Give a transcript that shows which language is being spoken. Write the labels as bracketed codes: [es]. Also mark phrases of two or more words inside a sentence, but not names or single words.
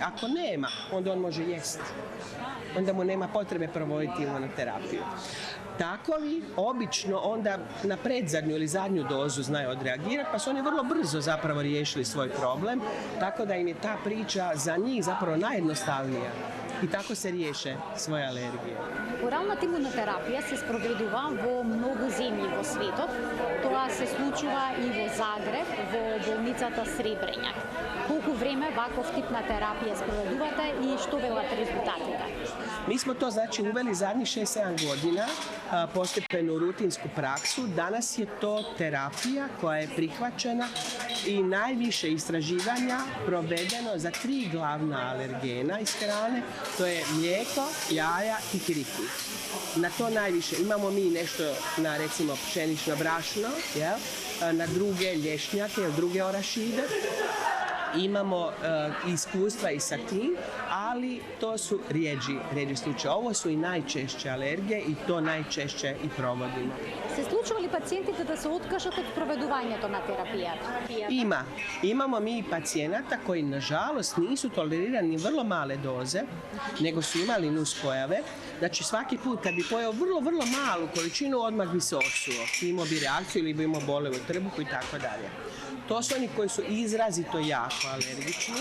[hr] Ako nema, onda on može jesti. Onda mu nema potrebe provoditi imunoterapiju. Takovi obično onda na predzadnju ili zadnju dozu znaju odreagirati, pa su oni vrlo brzo zapravo riješili svoj problem, tako da im je ta priča za njih zapravo najjednostavnija. I tako se riješe svoje alergije. [mk] Оралната имунотерапија се спроведува во многу земји во светот. Тоа се случува и во Загреб, во болницата Сребрењак. Колку време ваков тип на терапија спроведувате и што велат резултатите? [hr] Mi smo to znači uveli zadnjih 6-7 godina, postepenu rutinsku praksu. Danas je to terapija koja je prihvaćena i najviše istraživanja provedeno za 3 glavna alergena iz hrane. To je mlijeko, jaja i kikiriki. Na to najviše imamo mi nešto na recimo pšenično brašno, na druge lješnjake ili druge orašide. Imamo iskustva i sa tim, ali to su rijeđi slučaj. Ovo su i najčešće alergije i to najčešće i provodimo. [mk] Се случува ли пациентите да се откажат од проведувањето на терапијата? [hr] Imamo mi pacijenata koji nažalost nisu tolerirani vrlo male doze, nego su imali nuspojave. Znači svaki put kad bi pojeo vrlo malu količinu, odmah bi se osuo. Imao bi reakciju ili bi imao bole u trbuhu i tako dalje. To su oni koji su izrazito jako alergični.